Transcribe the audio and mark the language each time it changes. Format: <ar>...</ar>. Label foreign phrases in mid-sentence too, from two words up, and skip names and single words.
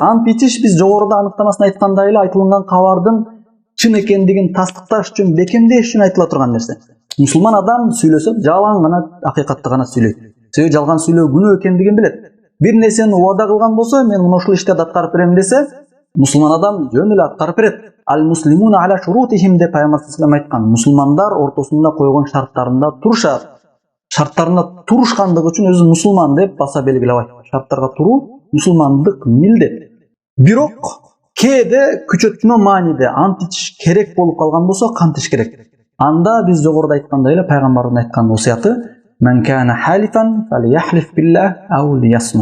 <ky>Ант ичиш биз жогоруда аныктамасын айткандай эле айтылган кабардын чын экендигин тастыкташ үчүн, бекемдеш үчүн айтыла турган нерсе. Мусулман адам сүйлөсө жалаң гана акыйкатты гана сүйлөйт. Себеби жалган сүйлөө күнөө экендигин билет. Бир нерсени убада кылган болсо, мен мына ушул иштерди аткарып берем десе, мусулман адам жөн эле аткарып берет.</ky> <ar>المسلمون على شروطهم</ar> <ky>деп Пайгамбар</ky> <ar>صلى الله عليه وسلم айткан.</ar> <ky>Мусулмандар ортосунда койгон шарттарында турушат. шарттарына турушкандыгы үчүн өзү мусулман деп баса белгилеп айтты. Шарттарга туруу мусулмандык милдет. Бирок кээде күчөтмө мааниде ант ичиш керек болуп калган болсо кантиш керек. Анда биз жогоруда айткандай эле пайгамбардын айткан осуяты</ky> <ar>"من كان حالفا فليحلف بالله أو ليصمت".</ar>